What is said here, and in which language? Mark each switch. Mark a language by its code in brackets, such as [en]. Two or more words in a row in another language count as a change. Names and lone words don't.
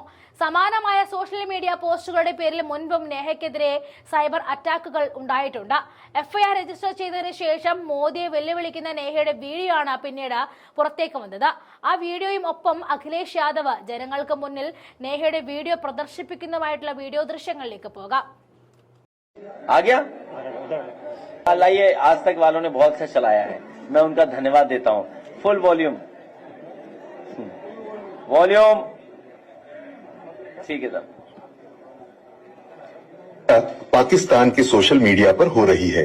[ml] സമാനമായ [en] social media [ml] പോസ്റ്റുകളുടെ പേരിൽ മുൻപും നേഹയ്ക്കെതിരെ [en] cyber attacks [ml] ഉണ്ടായിട്ടുണ്ട്. FIR രജിസ്റ്റർ ചെയ്തതിനു ശേഷം മോദിയെ വെല്ലുവിളിക്കുന്ന നേഹയുടെ വീഡിയോ ആണ് പിന്നീട് പുറത്തേക്ക് വന്നത്. ആ വീഡിയോയും ഒപ്പം അഖിലേഷ് യാദവ് ജനങ്ങൾക്ക് മുന്നിൽ നേഹയുടെ വീഡിയോ പ്രദർശിപ്പിക്കുന്നതുമായിട്ടുള്ള വീഡിയോ ദൃശ്യങ്ങളിലേക്ക് പോകാം. [hi] लाइए, आज तक वालों ने बहुत अच्छा चलाया है, मैं उनका धन्यवाद देता हूं. [en] full volume [hi] ठीक है सर. पाकिस्तान के [en] social media [hi] पर हो रही है.